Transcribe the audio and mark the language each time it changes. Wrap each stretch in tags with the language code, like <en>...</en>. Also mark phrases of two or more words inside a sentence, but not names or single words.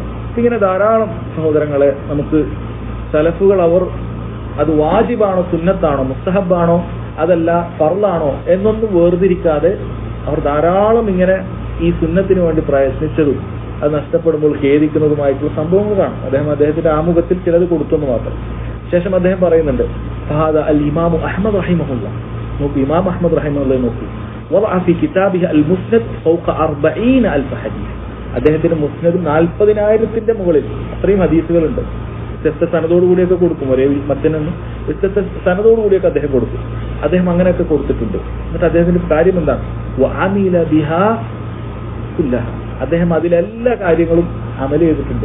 <ml>ഇങ്ങനെ ധാരാളം സഹോദരങ്ങളെ നമുക്ക് സലഫുകൾ അവർ അത് വാജിബാണോ സുന്നത്താണോ മുസ്തഹബാണോ അതല്ല ഫർളാണോ എന്നൊന്നും വേർതിരിക്കാതെ അവർ ധാരാളം ഇങ്ങനെ ഈ സുന്നത്തിന് വേണ്ടി പ്രയത്നിച്ചതും അത് നഷ്ടപ്പെടുമ്പോൾ ഖേദിക്കുന്നതുമായിട്ടുള്ള സംഭവങ്ങൾ കാണാം. അദ്ദേഹത്തിന്റെ ആമുഖത്തിൽ ചിലത് കൊടുത്തെന്ന് മാത്രം. ശേഷം അദ്ദേഹം പറയുന്നുണ്ട്</ml> <ar>هذا الإمام أحمد رحمه الله</ar> <ml>നോക്കൂ</ml> <ar>الإمام أحمد رحمه الله</ar> <ml>നോക്കൂ</ml> <ar>وضع في كتابه المسند فوق 40,000 حديث</ar> <ml>അദ്ദേഹത്തിന്റെ മുസ്നദ് 40,000 മുകളിൽ അത്രയും ഹദീസുകളുണ്ട്. വ്യത്യസ്ത സനദോടുകൂടിയൊക്കെ കൊടുക്കും, ഒരേ മറ്റൊന്നും വ്യത്യസ്ത സനദോടുകൂടിയൊക്കെ അദ്ദേഹം കൊടുക്കും. അദ്ദേഹം അങ്ങനെയൊക്കെ കൊടുത്തിട്ടുണ്ട്. എന്നിട്ട് അദ്ദേഹത്തിന്റെ കാര്യം എന്താണ്?</ml> <ar>وعمل بها كلها,</ar> <ml>അദ്ദേഹം അതിലെല്ലാ കാര്യങ്ങളും അമൽ ചെയ്തിട്ടുണ്ട്.</ml>